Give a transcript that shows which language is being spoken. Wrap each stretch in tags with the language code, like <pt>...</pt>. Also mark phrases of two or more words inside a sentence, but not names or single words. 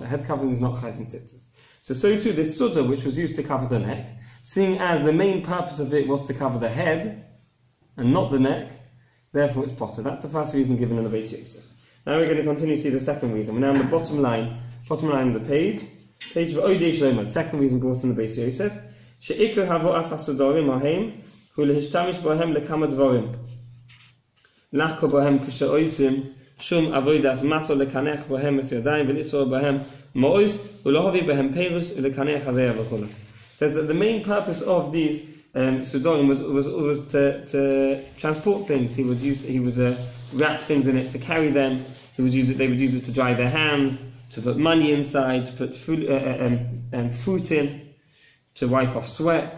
<en>Head covering is not chayv from tzitzis. So too this suddah, which was used to cover the neck, seeing as the main purpose of it was to cover the head and not the neck, therefore it's potter. That's the first reason given in the Beis Yosef. Now we're going to continue to see the second reason. We're now on the bottom line of the page of Odei Shlomo. The second reason brought in the Beis Yosef.</en> <he>שעיקר הבאת הסודרים הם הוא להשתמש בהם לכמה דברים. לחבק בהם כשעושים שום עבודת משא לקנח בהם את ידיים ולצור בהם מעות ולהביא בהם פירות ולקנח הזעה וכולה.</he> <en>Says that the main purpose of these sudorim was to transport things. He would wrap things in it to carry them. They would use it to dry their hands, to put money inside, to put fruit in, to wipe off sweat.</en>